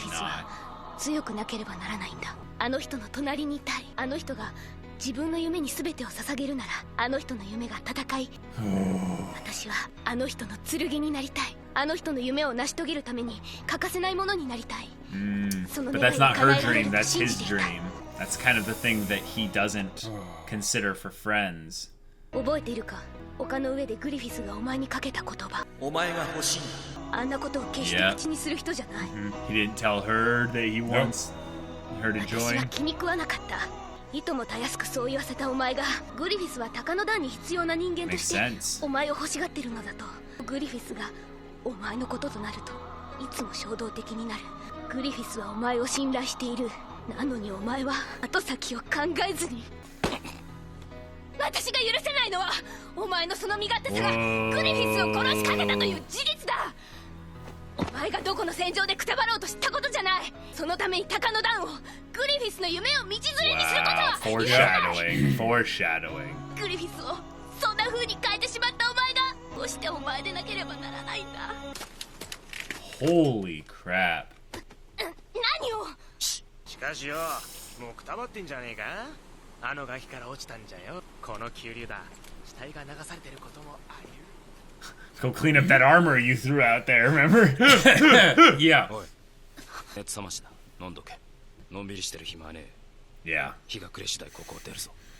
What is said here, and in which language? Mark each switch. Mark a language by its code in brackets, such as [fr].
[ja] フィス [en] not. [ja] は強くなければならないんだ。あの人の隣にいたい。あの人が自分の夢に全てを捧げるなら、あの人の夢が戦い、私はあの人の剣になりたい。あの人の夢を成し遂げるために欠かせないものになりたい。 [en] But that's not her dream, that's his dream. That's kind of the thing that he doesn't consider for friends. [ja] 覚えているか、丘の上でグリフィスがお前にかけた言葉。お前が欲しいんだ。あんなことを決して口にする人じゃない。 [en] He didn't tell her that he wants her to [ja] 私は [en] join. [ja] 気に食わなかった。いともたやすくそう言わせたお前が、グリフィスは鷹の段に必要な人間として [en] Makes sense. [ja] お前を欲しがってるのだと。グリフィスがお前のこととなるといつも衝動的になる。グリフィスはお前を信頼している。なのにお前は後先を考えずに。私が許せないのはお前のその身勝手さがグリフィスを殺しかけたという事実だ。お前がどこの戦場でくたばろうと知ったことじゃない。そのために鷹の段を、グリフィスの夢を道連れにすることは [en] Foreshadowing. Foreshadowing. [ja] グリフィスをそんな風に変えてしまったお前がどうしてお前でなければならないんだ。 [en] Holy crap. [ja] 何を。しかしよ、もうくたばってんじゃねえか。あの崖から落ちたんじゃよ。この急流だ。死体が流されてることもあり。 [en] Go clean up that armor you threw out there, remember? Yeah. [ja] おい、熱冷ましだ。飲んどけ。のんびりしてる暇はねえ。 [en] Yeah. [ja] 日が暮れ次第ここを出るぞ。